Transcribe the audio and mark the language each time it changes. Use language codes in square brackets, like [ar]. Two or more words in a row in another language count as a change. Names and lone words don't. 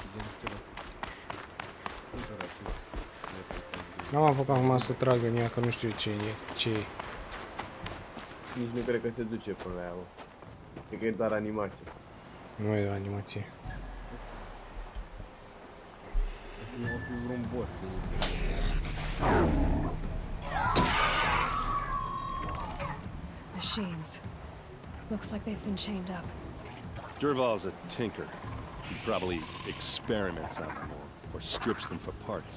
[ro] Gen ceva. Ce ora e? N-am apucat acum să trag în ea, că nu știu ce e. Nici nu cred că se duce până la ea, bă. Cred că e doar animație. Nu e o animație. Nu o fi vreun bot. [en] Machines. Looks like they've been chained up. Dervahl's a tinker. He probably experiments on them or strips them for parts.